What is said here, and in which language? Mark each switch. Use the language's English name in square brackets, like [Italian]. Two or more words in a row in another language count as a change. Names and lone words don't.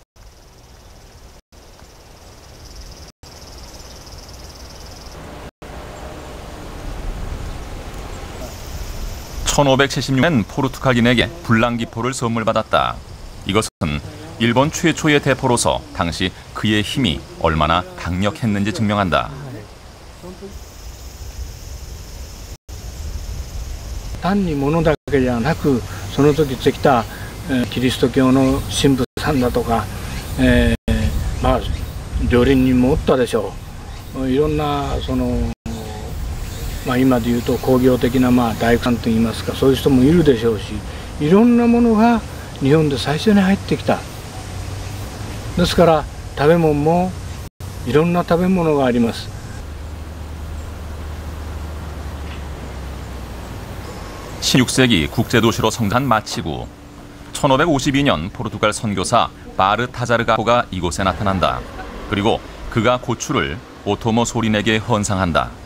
[Korean] (1576년) 포르투갈인에게 불랑기포를 선물받았다. 이것은 일본 최초의 대포로서 당시 그의 힘이 얼마나 강력했는지 증명한다. [Japanese] 単に物だけじゃなく、その時来たキリスト教の神父さんだとか、まあ料理人もおったでしょう。いろんなその まあ今でいうと工業的な大工さんといいますか、そういう人もいるでしょうし、いろんなものが日本で最初に入ってきた。ですから食べ物もいろんな食べ物があります。 [Korean] 16세기 국제도시로 성장한 마치구. 1552년 포르투갈 선교사 바르타자르가호가 이곳에 나타난다. 그리고 그가 고추를 오토모 소린에게 헌상한다.